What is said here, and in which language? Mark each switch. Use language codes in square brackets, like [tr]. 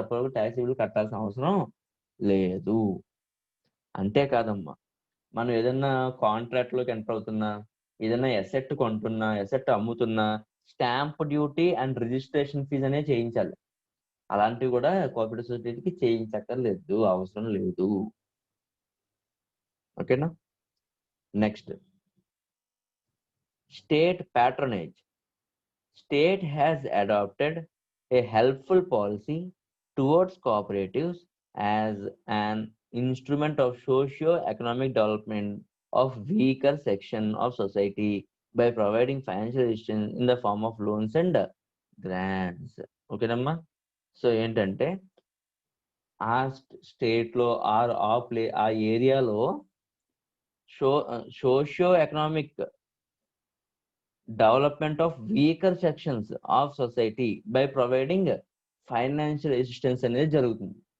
[te] అప్పటివరకు ట్యాక్స్ వీళ్ళు కట్టాల్సిన అవసరం లేదు. అంతేకాదమ్మా, మనం ఏదైనా కాంట్రాక్ట్ లోకి ఎంటర్ అవుతున్నా, ఏదైనా ఎసెట్ కొంటున్నా, ఎసెట్ అమ్ముతున్నా stamp duty and registration fee అనేది చేయించాలి. అలాంటివి కూడా కోఆపరేటివ్ సొసైటీకి చేయించక్కర్లేదు, అవసరం లేదు. ఓకేనా? Next, state patronage. [en] State has adopted a helpful policy towards cooperatives as an instrument of socio-economic development of weaker section of society by providing financial assistance in the form of loans and grants. [te] ఓకేనమ్మా? So ఏంటంటే ఆ state లో ఆ ఏరియాలో [en] socio economic development of weaker sections of society by providing financial assistance [te] అనేది జరుగుతుంది.